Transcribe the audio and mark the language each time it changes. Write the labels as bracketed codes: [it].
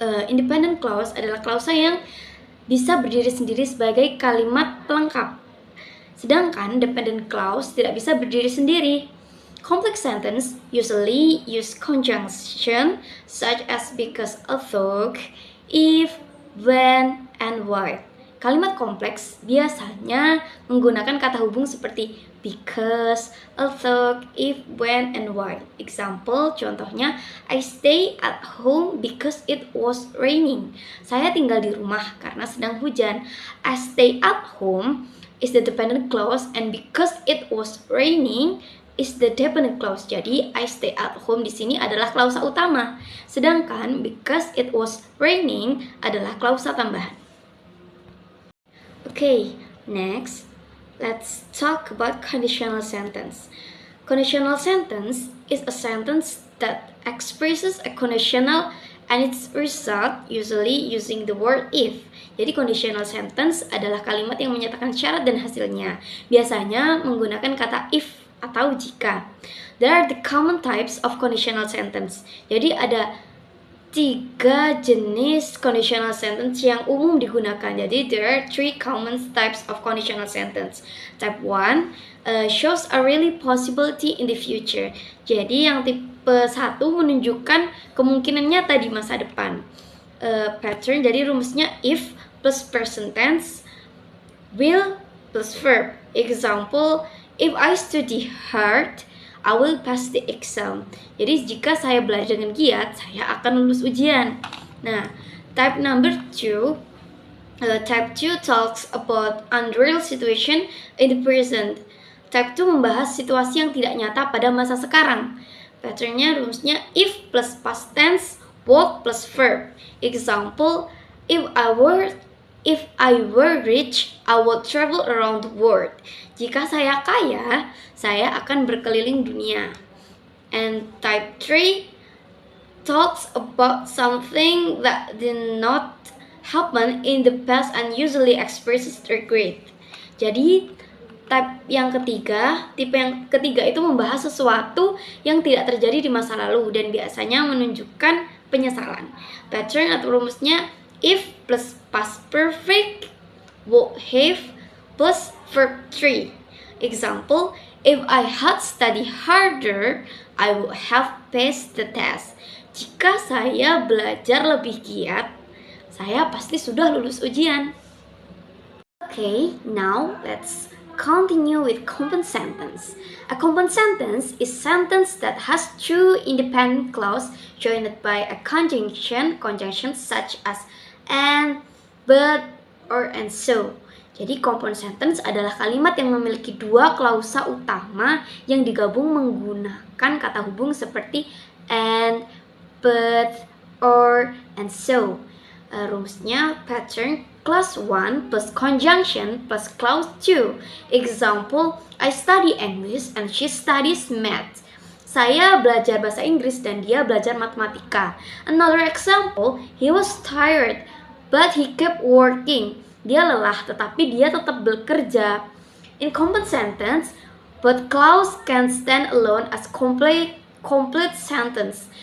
[id] Independent clause adalah klausa yang bisa berdiri sendiri sebagai kalimat pelengkap. Sedangkan dependent clause tidak bisa berdiri sendiri. [en] Complex sentence usually use conjunction such as because, although, if, when, and why. [id] Kalimat kompleks biasanya menggunakan kata hubung seperti because, although, if, when, and why. [en] Example, [id] contohnya, [en] I stay at home because it was raining. [id] Saya tinggal di rumah karena sedang hujan. [en] I stay at home is the dependent clause and because it was raining is the dependent clause. [id] Jadi, [en] I stay at home [id] di sini adalah klausa utama. Sedangkan [en] because it was raining [id] adalah klausa tambahan. [en] Okay, next, let's talk about conditional sentence. Conditional sentence is a sentence that expresses a conditional and its result usually using the word if. [id] Jadi conditional sentence adalah kalimat yang menyatakan syarat dan hasilnya. Biasanya menggunakan kata if atau jika. [en] There are the common types of conditional sentence. [id] Jadi ada 3 jenis conditional sentence yang umum digunakan. Jadi [en] there are 3 common types of conditional sentence. Type 1 shows a really possibility in the future. [id] Jadi yang tipe 1 menunjukkan kemungkinan nyata di masa depan. [en] Pattern, [id] jadi rumusnya [en] if plus present tense, will plus verb. Example, if I study hard, I will pass the exam. [id] Jadi jika saya belajar dengan giat, saya akan lulus ujian. [en] Nah, type number 2, type 2 talks about unreal situation in the present. [id] Type 2 membahas situasi yang tidak nyata pada masa sekarang. Patternnya rumusnya [en] if plus past tense, walk plus verb. Example, if I were rich, I would travel around the world. [id] Jika saya kaya, saya akan berkeliling dunia. [en] And type 3 talks about something that did not happen in the past and usually expresses regret. [id] Jadi tipe yang ketiga itu membahas sesuatu yang tidak terjadi di masa lalu dan biasanya menunjukkan penyesalan. [en] Pattern [id] atau rumusnya [en] if plus past perfect, would have plus verb 3. Example, if I had studied harder, I would have passed the test. [id] Jika saya belajar lebih giat, saya pasti sudah lulus ujian. [en] Okay, now let's continue with compound sentence. A compound sentence is sentence that has 2 independent clause joined by a conjunction such as and, but, or, and so. [id] Jadi compound sentence adalah kalimat yang memiliki 2 klausa utama yang digabung menggunakan kata hubung seperti and, but, or, and so. Rumusnya [en] pattern clause 1 plus conjunction plus clause 2. Example, I study English and she studies math. [id] Saya belajar bahasa Inggris dan dia belajar matematika. [en] Another example, he was tired but he kept working. [id] Dia lelah tetapi dia tetap bekerja. [en] In compound sentence, both clause can stand alone as complete sentence.